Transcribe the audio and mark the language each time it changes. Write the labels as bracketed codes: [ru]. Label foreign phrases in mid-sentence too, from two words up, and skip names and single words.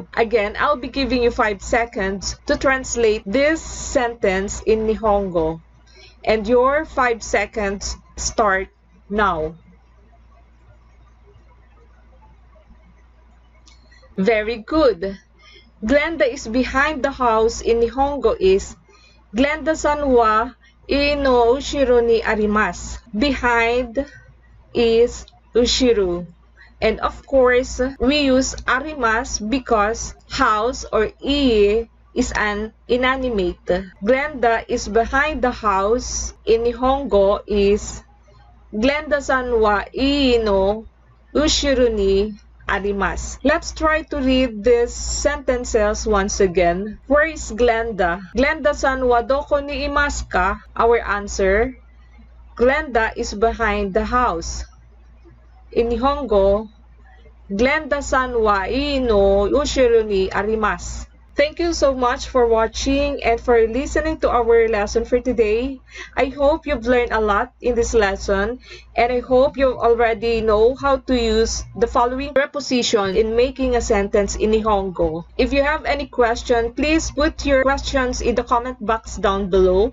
[en] Again, I'll be giving you 5 seconds to translate this sentence in Nihongo. And your 5 seconds start now. Very good. Glenda is behind the house in Nihongo is [ja] グレンダさんはいいの後ろにあります. [en] Behind is ushiro. And of course, we use arimas because house or ie is an inanimate. Glenda is behind the house in Nihongo is [ja] グレンダさんはいいの後ろにあります. [en] Let's try to read these sentences once again. Where is Glenda? [ja] グレンダさんはどこにいますか? [en] Our answer, Glenda is behind the house. In Nihongo, [ja] グレンダさんはいいの後ろにあります. [en] Thank you so much for watching and for listening to our lesson for today. I hope you've learned a lot in this lesson, and I hope you already know how to use the following preposition in making a sentence in Nihongo. If you have any question, please put your questions in the comment box down below.